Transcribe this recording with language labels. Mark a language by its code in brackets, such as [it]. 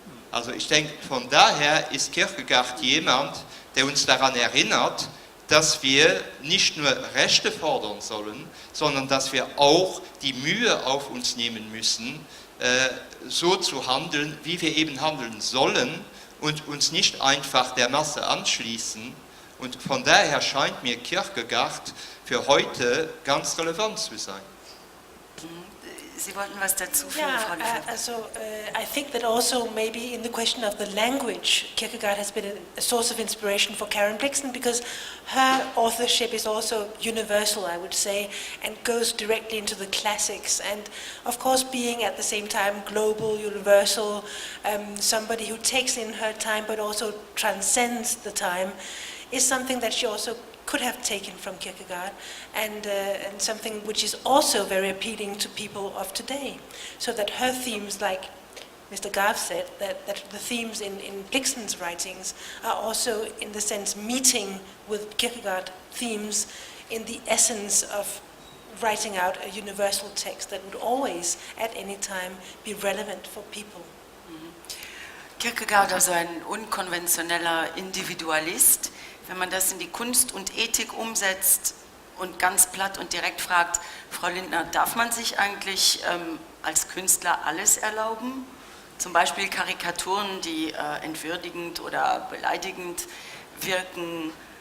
[de] Also ich denke, von daher ist Kierkegaard jemand, der uns daran erinnert, dass wir nicht nur Rechte fordern sollen, sondern dass wir auch die Mühe auf uns nehmen müssen, so zu handeln, wie wir eben handeln sollen, und uns nicht einfach der Masse anschließen. Und von daher scheint mir Kierkegaard für heute ganz relevant zu sein. Sie wollten was dazu fügen, Frau Lefebvre? [en] I think that also maybe in the question of the language, Kierkegaard has been a source of inspiration for Karen Blixen, because her authorship is also universal, I would say, and goes directly into the classics. And of course, being at the same time global, universal, somebody who takes in her time but also transcends the time, is something that she also could have taken from Kierkegaard, and something which is also very appealing to people of today. So that her themes like Mr. Garf said, that the themes in Blixen's writings are also, in the sense, meeting with Kierkegaard themes in the essence of writing out a universal text that would always, at any time, be relevant for people. [de] Kierkegaard, also ein unkonventioneller Individualist, wenn man das in die Kunst und Ethik umsetzt und ganz platt und direkt fragt, Frau Lindner, darf man sich eigentlich als Künstler alles erlauben? Zum Beispiel Karikaturen, die entwürdigend oder beleidigend wirken.